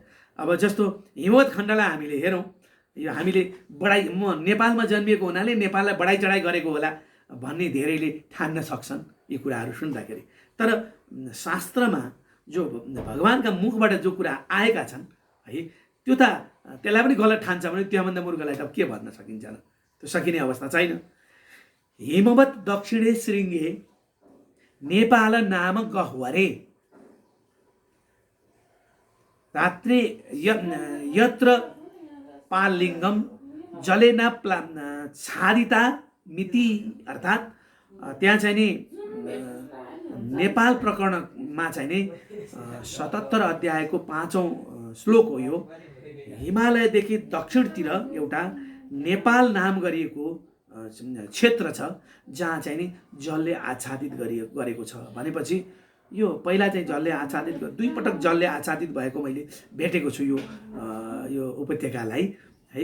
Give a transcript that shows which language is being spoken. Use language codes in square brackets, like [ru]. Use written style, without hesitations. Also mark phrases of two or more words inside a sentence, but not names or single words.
[ne] अब जस्तो हिमवत खण्डलाई हामीले हेरौँ, यो हामीले म नेपालमा जन्मिएको हुनाले नेपाललाई बढाइ चढाइ गरेको होला भन्ने धेरैले ठान्न सक्छन् यी कुराहरू सुन्दाखेरि। तर शास्त्रमा जो भगवानका मुखबाट जो कुरा आएका छन् है, त्यो त त्यसलाई पनि गलत ठान्छ भने त्योभन्दा मूर्खलाई त के भन्न सकिन्छ र? त्यो सकिने अवस्था छैन। [sa] हिमवत दक्षिणे शृङ्गे नेपाल नाम गह्वरे रात्रे यत्र पालिङ्गम जलेना छादिता मिति, [ne] अर्थात् त्यहाँ चाहिँ नि नेपाल प्रकरणमा चाहिँ नि 77 अध्यायको 5औं श्लोक हो यो। हिमालयदेखि दक्षिणतिर एउटा नेपाल नाम गरिएको क्षेत्र छ जहाँ चाहिँ नि जलले आच्छादित गरेको छ भनेपछि यो पहिला चाहिँ जलले आच्छादित, 2 पटक जलले आच्छादित भएको मैले भेटेको छु यो उपत्यकालाई है।